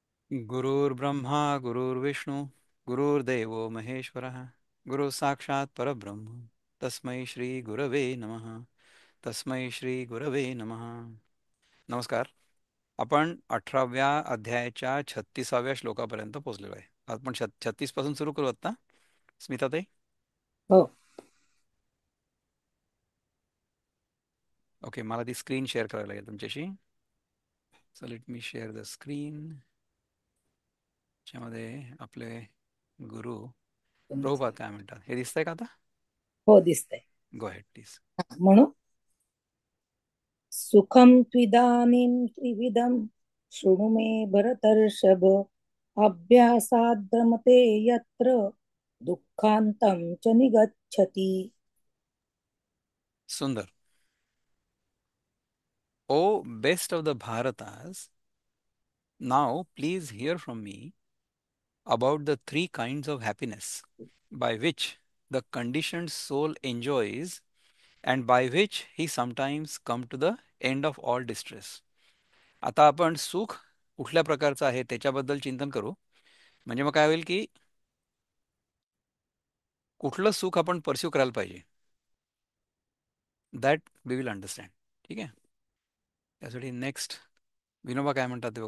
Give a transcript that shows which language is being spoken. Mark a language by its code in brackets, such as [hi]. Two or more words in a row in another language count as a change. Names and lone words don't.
[sa] गुरुर्ब्रह्मा गुरुर्विष्णू गुरुर्देवो महेश्वरः गुरु साक्षात परब्रह्म तस्मै श्री गुरवे नमः. तस्मै श्री गुरवे नमः. [mr] नमस्कार. आपण 18व्या अध्यायाच्या 36व्या श्लोकापर्यंत पोहोचलेलो आहे. आपण 36 पासून सुरू करू आता. स्मिताताई. हो. ओके, मला ती स्क्रीन शेअर करायला लागेल तुमच्याशी. [en] so let me share the screen. [mr] ज्यामध्ये आपले गुरु प्रभुपाद काय म्हणतात हे दिसतंय का आता? हो, दिसतंय. [en] go ahead please. [sa] म्हणून सुखम त्विदानीं त्रिविधम शृणु मे भरतर्षभ अभ्यासाद्रमते यत्र दुःखांतं च निगच्छति. [mr] सुंदर. [en] O best of the Bharatas, now please hear from me about the three kinds of happiness by which the conditioned soul enjoys and by which he sometimes come to the end of all distress. [mr] आता आपण सुख कुठल्या प्रकारचं आहे त्याच्याबद्दल चिंतन करू. म्हणजे मग काय होईल की कुठलं सुख आपण परस्यू करायला पाहिजे, [en] that we will understand. [mr] ठीक आहे. त्यासाठी नेक्स्ट विनोबा काय म्हणतात ते बघू.